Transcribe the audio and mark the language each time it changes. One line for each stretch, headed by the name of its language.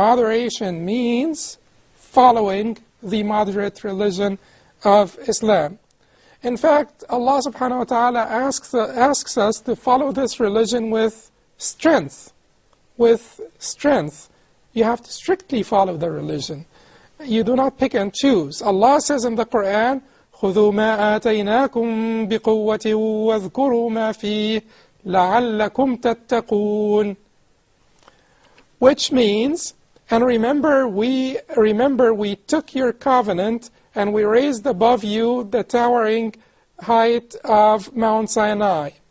English: Moderation means following the moderate religion of Islam. In fact, Allah subhanahu wa ta'ala asks us to follow this religion with strength. With strength. You have to strictly follow the religion. You do not pick and choose. Allah says in the Quran,
Arabic: خُذُوا مَا آتَيْنَاكُمْ بِقُوَّةٍ وَاذْكُرُوا مَا فِيهِ لَعَلَّكُمْ تَتَّقُونَ.
English: Which means, and remember we took your covenant and we raised above you the towering height of Mount Sinai.